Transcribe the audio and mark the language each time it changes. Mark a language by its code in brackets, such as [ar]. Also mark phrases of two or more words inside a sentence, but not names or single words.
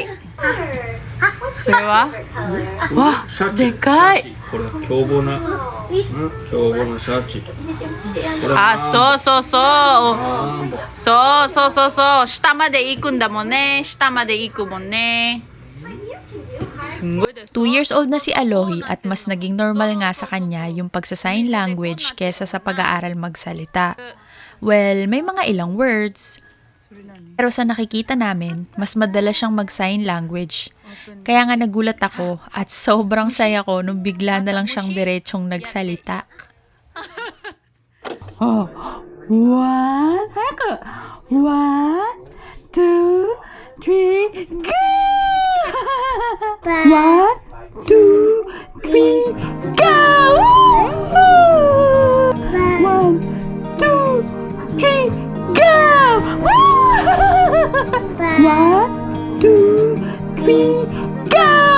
[ja] それはわ、シャチでかいシャチこれ凶暴な凶暴なシャチこれあ、そうそうそう。マンボそうそうそうそう。下まで行くんだもんね。下まで行くもんね。 [en] 2 years old [tl] na si Alohi at mas naging normal nga sa kanya yung pagsa- [en] sign language [tl] kesa sa pag-aaral magsalita. Well, may mga ilang words. Pero sa nakikita namin, mas madala siyang mag- [en] sign language. [tl] Kaya nga nagulat ako at sobrang saya ko nung bigla na lang siyang diretsong nagsalita. [en] Oh, 1, 早く 1, 2, 3, go! 1, 2, 3, go! 1, 2, 3, go! 1, 2, 3, go!